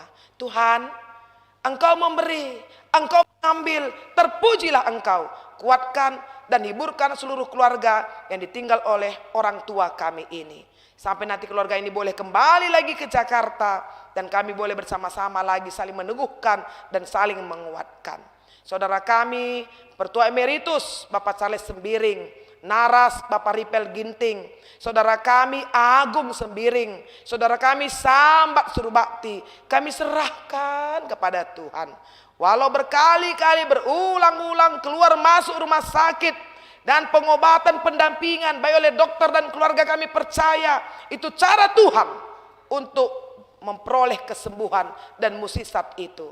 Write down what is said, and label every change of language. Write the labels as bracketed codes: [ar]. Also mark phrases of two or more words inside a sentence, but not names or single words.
[id] Tuhan, Engkau memberi, Engkau mengambil, terpujilah Engkau. Kuatkan dan hiburkan seluruh keluarga yang ditinggal oleh orang tua kami ini. Sampai nanti keluarga ini boleh kembali lagi ke Jakarta dan kami boleh bersama-sama lagi saling meneguhkan dan saling menguatkan. Saudara kami, Pertua Emeritus Bapak Charles Sembiring, Naras Bapak Ripel Ginting, saudara kami Agung Sembiring, saudara kami Sambat Surubakti, kami serahkan kepada Tuhan. Walau berkali-kali berulang-ulang keluar masuk rumah sakit dan pengobatan pendampingan baik oleh dokter dan keluarga, kami percaya itu cara Tuhan untuk memperoleh kesembuhan dan musisat itu.